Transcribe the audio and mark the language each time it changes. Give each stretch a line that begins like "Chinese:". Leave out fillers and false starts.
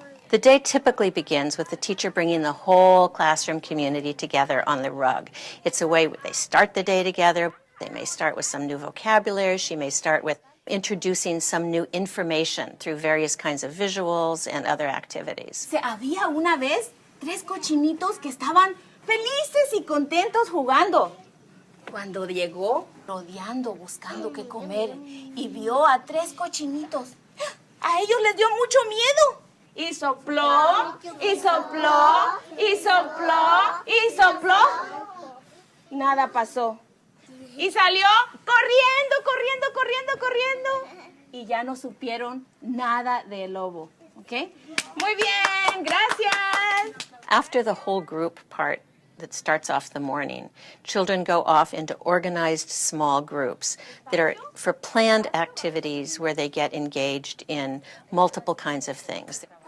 English: The day typically begins with the teacher bringing the whole classroom community together on the rug. It's a way they start the day together. They may start with some new vocabulary. She may start with introducing some new information through various kinds of visuals and other activities.
Spanish: Había una vez 3 cochinitos que estaban felices y contentos jugando. Cuando llegó, rodeando, buscando qué comer, y vio a 3 cochinitos. A ellos les dio mucho miedo. Y sopló, y sopló, y sopló, y sopló. Nada pasó. Y salió corriendo, corriendo, corriendo, corriendo. Y ya no supieron nada del lobo. ¿Ok? Muy bien, gracias.
English: After the whole group part that starts off the morning, children go off into organized small groups that are for planned activities where they get engaged in multiple kinds of things.